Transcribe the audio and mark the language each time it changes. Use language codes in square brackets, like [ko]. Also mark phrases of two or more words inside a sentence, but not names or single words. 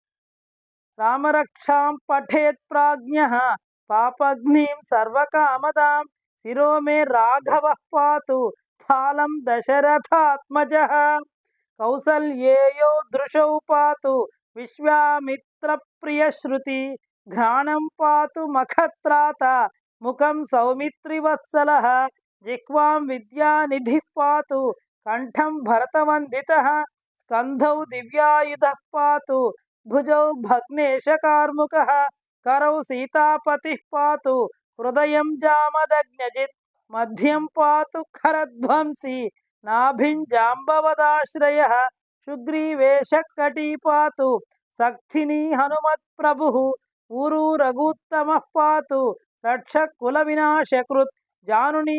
[sa] రామరక్షాం పఠేత్ ప్రాజ్ఞః పాపగ్నిం సర్వకామదాం శిరో మే రాఘవః పాతు ఫాలం దశరథాత్మజః కౌసల్యేయో దృశౌ పాతు విశ్వామిత్ర ప్రియశ్రుతి ఘ్రాణం పాతు మఖత్రాత ముఖం సౌమిత్రివత్సలః జిహ్వాం విద్యానిధిః పాతు కంఠం భరతవందితః స్కంధౌ దివ్యాయుధః పాతు భుజౌ భగ్నేశకార్ముకః करौ सीतापतिः पातु हृदयं जामदग्न्यजित् मध्यं पातु खरध्वंसी नाभिं जाम्बवदाश्रयः शुग्रीवेशकटी पातु सक्थिनी हनुमत्प्रभुः ऊरू रघुत्तमः पातु रक्षकुलविनाशकृत् जानुनी